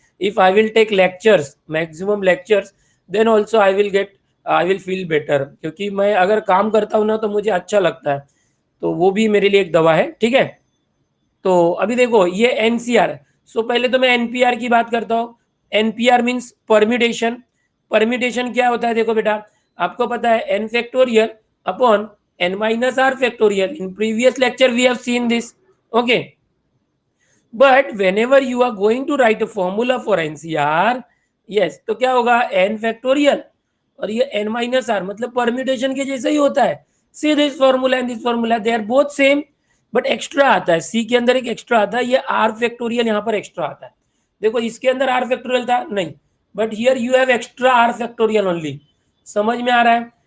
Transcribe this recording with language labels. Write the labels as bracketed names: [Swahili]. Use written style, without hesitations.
[English] if I will take lectures, maximum lectures, then also I will feel better, [Hindi] क्योंकि मैं अगर काम करता हूँ ना तो मुझे अच्छा लगता है, तो वो भी मेरे लिए एक दवा है। ठीक है, तो अभी देखो ये एनसीआर है। सो पहले तो मैं एनपीआर की बात करता हूँ। NPR means permutation. परम्यूटेशन क्या होता है? देखो बेटा, आपको पता है N factorial upon n minus r factorial. [English] In previous lecture we have seen this. Okay, but whenever you are going to write a formula for NCR, yes, [Hindi] तो क्या होगा? n factorial और ये n minus r, मतलब permutation के जैसा ही होता है। [English] see this formula and this formula, they are both same, [Hindi] but extra आता है, सी के अंदर एक एक्स्ट्रा आता है, ये r फैक्टोरियल यहाँ पर एक्स्ट्रा आता है। देखो इसके अंदर r फैक्टोरियल था नहीं, [English] But here you have extra r factorial only. [Hindi] समझ में आ रहा है?